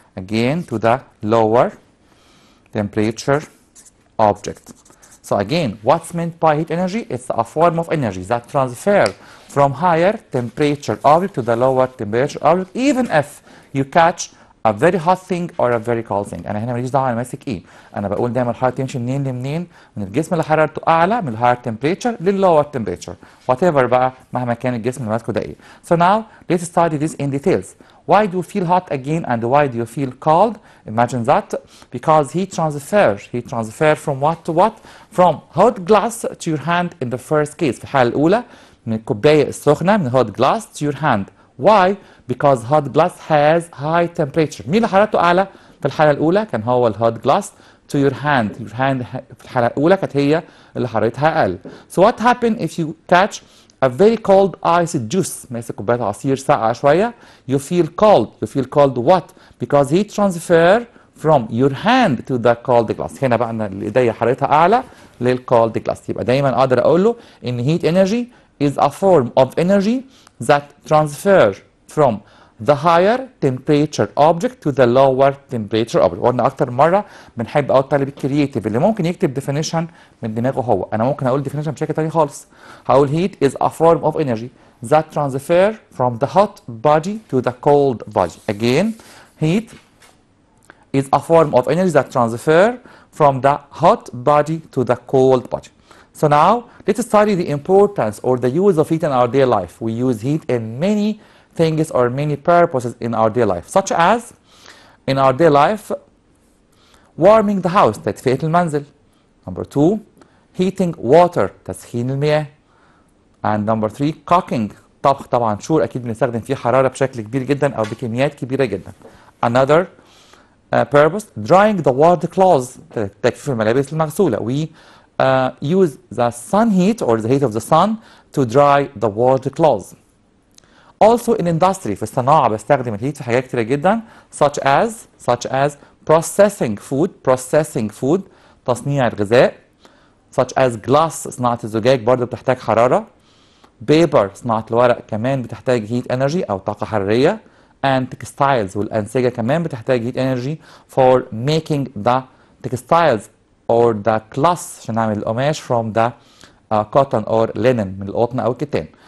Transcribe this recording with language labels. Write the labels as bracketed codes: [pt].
[en] Again, to the lower temperature object. So again, what's meant by heat energy? It's a form of energy that transfer from higher temperature object to the lower temperature object even if you catch a very hot thing or a very cold thing. [ar] انا هنا ماليش دعوه انا ماسك ايه، انا بقول دايما الحراره تمشي منين لمنين؟ من الجسم اللي حرارته اعلى من الهاير تمبريتشر لللور تمبريتشر وات ايفر بقى مهما كان الجسم اللي ماسكه ده ايه. [en] So now let's study this in details. Why do you feel hot again and why do you feel cold? Imagine that because heat transfer from what to what? From hot glass to your hand in the first case. [ar] في الحاله الاولى من الكوبايه السخنه من [en] hot glass to your hand. Why? Because hot glass has high temperature. [ar] مين اللي حرارته أعلى؟ في الحالة الأولى كان هو [en] الهوت glass to your hand. Your hand [ar] في الحالة الأولى كانت هي اللي حرارتها أقل. [en] So what happens if you catch a very cold ice juice؟ [ar] ماسك كوباية عصير ساقعة شوية. [en] You feel cold. You feel cold what? Because heat transfer from your hand to the cold glass. [ar] هنا بقى أنا الإيديا حرارتها أعلى لل [en] cold glass. [ar] يبقى دايما أقدر أقول له إن [en] heat energy is a form of energy that transfer from the higher temperature object to the lower temperature object. [ar] وقلنا أكتر مرة بنحب أو الطالب الكرييتيف اللي ممكن يكتب definition من دماغه هو. أنا ممكن أقول definition بشكل تاني خالص. هقول [en] heat is a form of energy that transfer from the hot body to the cold body. Again, heat is a form of energy that transfer from the hot body to the cold body. So now let's study the importance or the use of heat in our daily life. We use heat in many things or many purposes in our daily life, such as in our daily life warming the house [ar] تدفئة المنزل. [en] Number 2 heating water [ar] تسخين المياه. [en] And number 3 cooking [ar] طبخ طبعا شور أكيد بنستخدم فيه حرارة بشكل كبير جدا أو بكميات كبيرة جدا. [en] Another purpose drying the water clothes [ar] تجفيف الملابس المغسولة. [en] We use the sun heat or the heat of the sun to dry the water clothes. Also in industry [ar] في الصناعة بستخدم الهيت في حاجات كتيرة جدا [en] such as processing food [ar] تصنيع الغذاء [en] such as glass [ar] صناعة الزجاج برضه بتحتاج حرارة paper صناعة الورق كمان بتحتاج heat energy أو طاقة حرارية [en] and textiles [ar] والأنسجة كمان بتحتاج [en] heat energy for making the textiles or the cloth [ar] عشان نعمل القماش [en] from the cotton or linen [ar] من القطن أو الكتان.